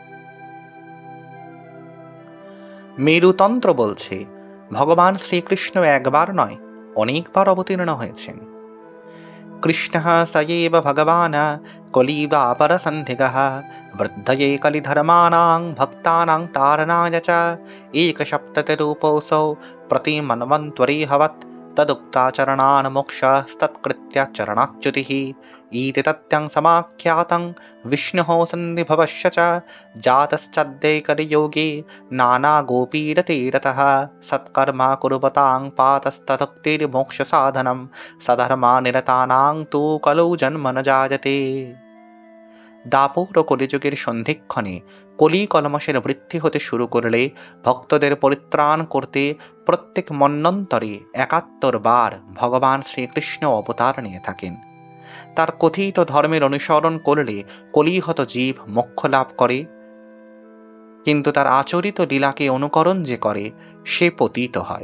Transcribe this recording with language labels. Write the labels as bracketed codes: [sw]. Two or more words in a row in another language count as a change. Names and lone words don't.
[bn] মেরুতন্ত্র বলছে ভগবান শ্রীকৃষ্ণ একবার নয়, অনেকবার অবতীর্ণ হয়েছেন। [sa] কৃষ্ণঃ স এব ভগবান কলিদাপরসন্ধিগঃ বৃদ্ধয়ে কলিধর্মাণাং ভক্তানাং তারণায় চ একসপ্ততিরূপোऽসৌ प्रतिमन्वन्तरीहवत् तदुक्ताचरणान् मोक्षस्तत्कृत्य चरणाच्युतिः इति तथ्यं समाख्यातं विष्णोः सन्निभवस्य च जातश्चद्ये कलियुगे नानागोपीरतीरतः सत्कर्मा कुर्वतां पातस्तदुक्तिर्मोक्षसाधनं सधर्मानिरतानां तु कलौ जन्म न जायते। [bn] দাপর ও কলিযুগের সন্ধিক্ষণে কলি কলমশের বৃদ্ধি হতে শুরু করলে ভক্তদের পরিত্রাণ করতে প্রত্যেক মন্বন্তরে ৭১ বার ভগবান শ্রীকৃষ্ণ অবতার নিয়ে থাকেন। তার কথিত ধর্মের অনুসরণ করলে কলিহত জীব মোক্ষ লাভ করে, কিন্তু তার আচরিত লীলাকে অনুকরণ যে করে সে পতিত হয়।